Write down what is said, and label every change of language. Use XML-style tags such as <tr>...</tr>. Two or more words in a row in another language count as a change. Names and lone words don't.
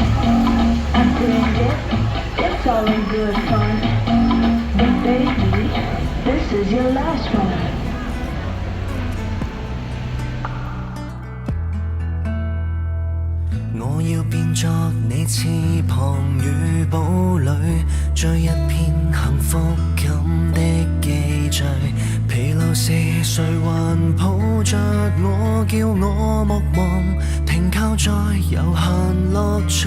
<en>I bring it, it's all in good fun. But baby, this is your last one.</en> <yue>我要變作你翅膀與堡壘，追一篇幸福感的記敘。疲勞時誰還抱着我，叫我莫忘停靠在悠閒樂趣。</yue>